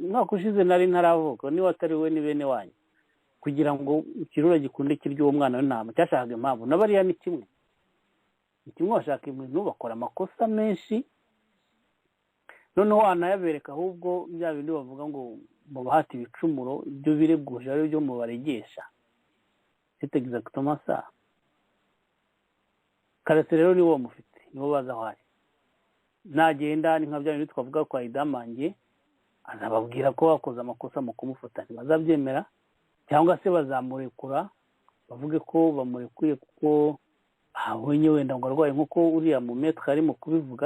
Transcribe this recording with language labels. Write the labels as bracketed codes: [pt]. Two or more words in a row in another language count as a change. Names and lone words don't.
[rw] Umwaka ushize nari ntaravuka, niba atari we ni bene wanyu. Kugira ngo ikirura gikunde kirya uwo mwana w'intama cyashakaga impamvu. N'abariya ni kimwe. Ni kimwe bashaka ibintu bakora amakosa menshi. Noneho wanayabereka ahubwo bya bindi bavuga ngo mu bahati ibicumuro ibyo bireguje ari byo mubaregesha. [fr] C'est exactement ça. [rw] Karese rero ni wo mufite, nibo baza aho ari. Nagenda ni nka bya bintu twavuga kwa idamange, azababwira ko wakoze amakosa mu kumufata, bazabyemera cyangwa se bazamurekura bavuge ko bamurekuye kuko abonye wenda ngo arwaye nk'uko uriya mu metre arimo kubivuga.